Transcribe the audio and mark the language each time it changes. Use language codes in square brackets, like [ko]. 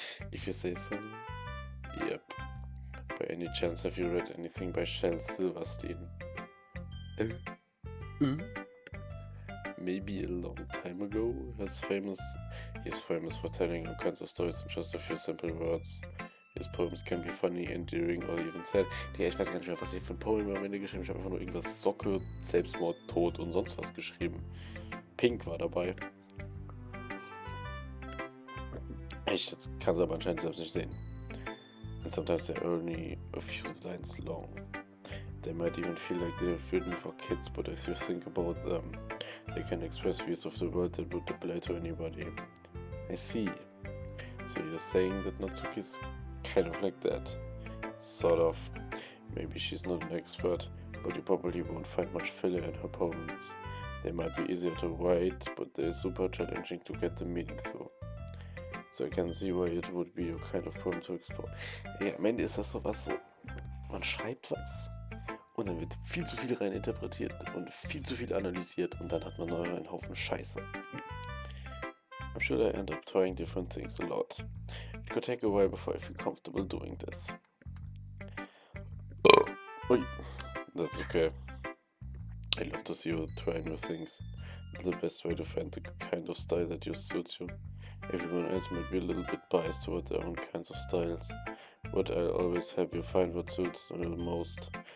[en] If you say so. Yep. By any chance have you read anything by Shel Silverstein? Maybe a long time ago. He's famous for telling all kinds of stories in just a few simple words. His poems can be funny, endearing or even sad. [de] Ja, ich weiß gar nicht mehr, was ich für ein Poem am Ende geschrieben habe. Ich habe einfach nur irgendwas Socke, Selbstmord, Tod und sonst was geschrieben. Pink war dabei. Ich kann es aber anscheinend selbst nicht sehen. [en] And sometimes they're only a few lines long. They might even feel like they're written for kids, but if you think about them, they can express views of the world that would apply to anybody. I see. So you're saying that Natsuki's kind of like that? Sort of. Maybe she's not an expert, but you probably won't find much filler in her poems. They might be easier to write, but they're super challenging to get the meaning through. So I can see why it would be a kind of poem to explore. [de] Ja, am Ende ist das sowas so, man schreibt was und dann wird viel zu viel rein interpretiert und viel zu viel analysiert und dann hat man noch einen Haufen Scheiße. [en] I'm sure I end up trying different things a lot. It could take a while before I feel comfortable doing this. Oi, that's okay. I love to see you try new things. It's the best way to find the kind of style that just suits you. Everyone else might be a little bit biased toward their own kinds of styles, but I'll always help you find what suits you the most.